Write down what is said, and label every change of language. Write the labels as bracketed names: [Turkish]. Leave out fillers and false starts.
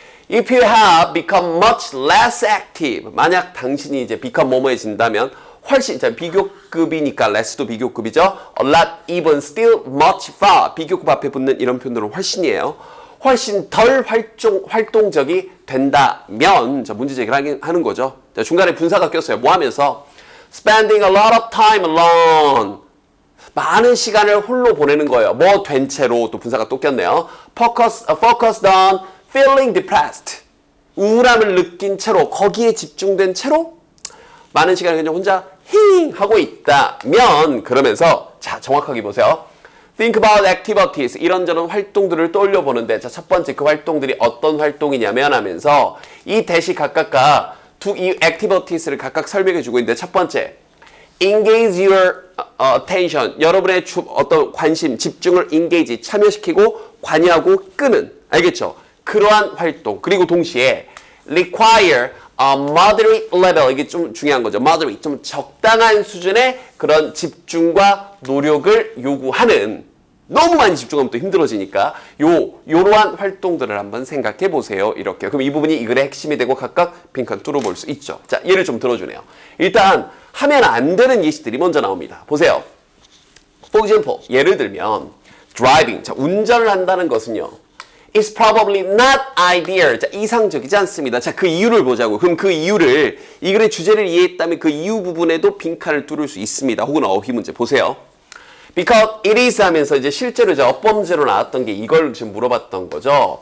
[English] If you have become much less active, [Korean] 만약 당신이 이제 become 뭐뭐해진다면 훨씬, 자, 비교급이니까 less도 비교급이죠. [English] A lot, even, still, much, far. [Korean] 비교급 앞에 붙는 이런 표현들은 훨씬이에요. 훨씬 덜 활동적이 된다면, 자, 문제 제기를 하는 거죠. 자, 중간에 분사가 꼈어요. 뭐 하면서? [English] Spending a lot of time alone. [Korean] 많은 시간을 홀로 보내는 거예요. 뭐 된 채로, 또 분사가 또 꼈네요. [English] Focused on feeling depressed. [Korean] 우울함을 느낀 채로, 거기에 집중된 채로 많은 시간을 그냥 혼자 하고 있다면, 그러면서 자, 정확하게 보세요. [English] Think about activities. [Korean] 이런저런 활동들을 떠올려 보는데, 자, 첫 번째 그 활동들이 어떤 활동이냐면 하면서 이 대시 각각과 이 activities를 각각 설명해 주고 있는데, 첫 번째 [English] engage your attention. [Korean] 여러분의 어떤 관심, 집중을 engage, 참여시키고 관여하고 끄는, 알겠죠? 그러한 활동. [English] 그리고 동시에 require a moderate level. [Korean] 이게 좀 중요한 거죠. moderate, 좀 적당한 수준의 그런 집중과 노력을 요구하는, 너무 많이 집중하면 또 힘들어지니까 요러한 활동들을 한번 생각해 보세요. 이렇게. 그럼 이 부분이 이 글의 핵심이 되고 각각 빈칸 뚫어볼 수 있죠. 자, 예를 좀 들어주네요. 일단 하면 안 되는 예시들이 먼저 나옵니다. 보세요. [English] For example, [Korean] 예를 들면 [English] driving. [Korean] 자, 운전을 한다는 것은요, [English] It's probably not ideal. [Korean] 자, 이상적이지 않습니다. 자, 그 이유를 보자고. 그럼 그 이유를, 이 글의 주제를 이해했다면 그 이유 부분에도 빈칸을 뚫을 수 있습니다. 혹은 어휘 문제 보세요. [English] Because it is [Korean] 하면서 이제 실제로 이제 어법 문제로 나왔던 게 이걸 지금 물어봤던 거죠.